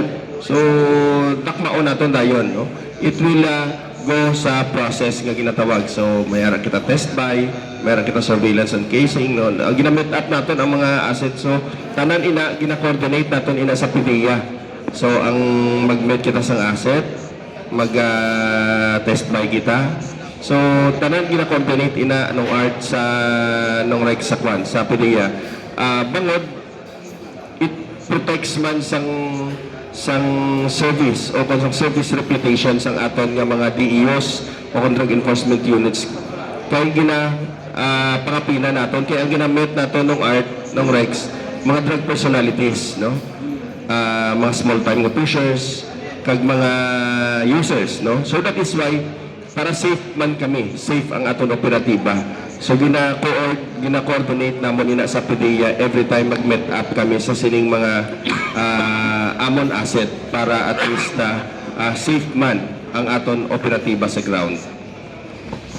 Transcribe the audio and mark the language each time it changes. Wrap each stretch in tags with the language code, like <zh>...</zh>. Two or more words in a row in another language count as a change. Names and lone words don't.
<hil>So dakmao naton dayon, no.</hil> <en>It will go</en> <hil>sa process nga ginatawag. So mayara kita</hil> <en>test buy,</en> <hil>mayara kita</hil> <en>surveillance and casing,</en> <hil>no. Ginamit up naton ang mga assets. So tanan ina gina-coordinate naton ina sa PDEA. So ang mag-met kita sang asset, mag-</hil> <en>test buy</en> <hil>kita. So, tanan gina-coordinate ina nung art sa nung Rex sa kwan, sa PDEA. Bangod,</hil> <en>it protects</en> <hil>man sang service o kung sang</hil> <en>service reputation</en> <hil>sang aton nga mga DEOs o kung</hil> <en>drug enforcement units.</en> <hil>Kaya pangapina naton, kaya ang ginamit naton nung art, nung Rex, mga</hil> <en>drug personalities,</en> <hil>no? Mga small-time nga pushers, kag mga users, no?</hil> <en>So that is why</en> <hil>para safe man kami, safe ang aton operatiba. So gina-coordinate namon ina sa PDEA</hil> <en>every time</en> <hil>mag-meet up kami sa sining mga amon asset para at least safe man ang aton operatiba sa ground.</hil>